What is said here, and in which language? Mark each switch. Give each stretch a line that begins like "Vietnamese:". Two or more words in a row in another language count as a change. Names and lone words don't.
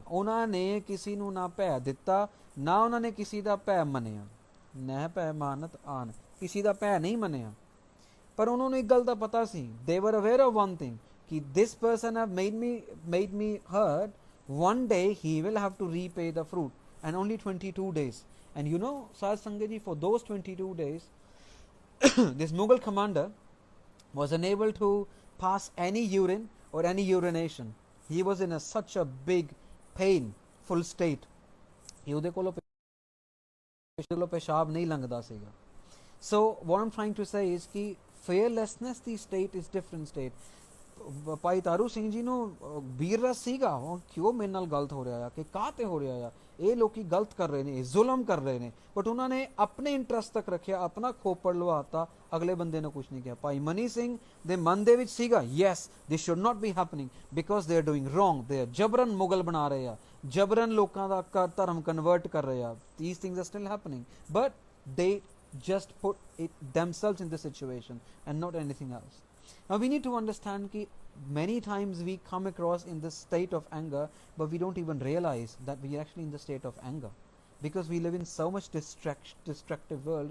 Punjabi: ਉਹਨਾਂ ਨੇ ਕਿਸੇ ਨੂੰ ਨਾ ਭੈ ਦਿੱਤਾ, ਨਾ ਉਹਨਾਂ ਨੇ ਕਿਸੇ ਦਾ ਭੈ ਮੰਨਿਆ. ਨਹਿ ਭੈ ਮਾਨਤ ਆਨ, ਕਿਸੇ ਦਾ ਭੈ ਨਹੀਂ ਮੰਨਿਆ. ਪਰ ਉਹਨਾਂ ਨੂੰ ਇੱਕ ਗੱਲ ਦਾ ਪਤਾ ਸੀ,
English: they were aware of one thing, ਕਿ this person have made me hurt, one day he will have to repay the fruit, and only 22 days. And you know, Sahib Sangat ji, for those 22 days this Mughal commander was unable to pass any urine or any urination. He was in such a big painful state.
Punjabi: ਉਹਦੇ ਕੋਲੋਂ ਪੇਸ਼ਾਬ ਨਹੀਂ ਲੰਘਦਾ ਸੀਗਾ.
English: So what I'm trying to say is कि fearlessness ਦੀ state is different state.
Punjabi: ਭਾਈ ਤਾਰੂ ਸਿੰਘ ਜੀ ਨੂੰ ਵੀਰ ਰਸ ਸੀਗਾ, ਉਹ ਕਿਉਂ ਮੇਰੇ ਨਾਲ ਗਲਤ ਹੋ ਰਿਹਾ ਆ, ਕਿ ਕਾਹ ਤੇ ਹੋ ਰਿਹਾ ਆ, ਇਹ ਲੋਕੀ ਗਲਤ ਕਰ ਰਹੇ ਨੇ, ਜ਼ੁਲਮ ਕਰ ਰਹੇ ਨੇ, ਬਟ ਉਹਨਾਂ ਨੇ ਆਪਣੇ ਇੰਟਰਸਟ ਤੱਕ ਰੱਖਿਆ, ਆਪਣਾ ਖੋਪੜ ਲਵਾਤਾ, ਅਗਲੇ ਬੰਦੇ ਨੇ ਕੁਝ ਨਹੀਂ ਕਿਹਾ. ਭਾਈ ਮਨੀ ਸਿੰਘ ਦੇ ਮਨ ਦੇ ਵਿੱਚ ਸੀਗਾ,
English: yes this should not be happening because they are doing wrong, they are
Punjabi: ਜਬਰਨ ਮੁਗਲ ਬਣਾ ਰਹੇ ਆ, ਜਬਰਨ ਲੋਕਾਂ ਦਾ ਧਰਮ ਕਨਵਰਟ ਕਰ ਰਹੇ ਆ.
English: these things are still happening, but they just put it themselves in the situation and not anything else. Now we need to understand that many times we come across in this state of anger, but we don't even realize that we are actually in the state of anger, because we live in so much destructive world.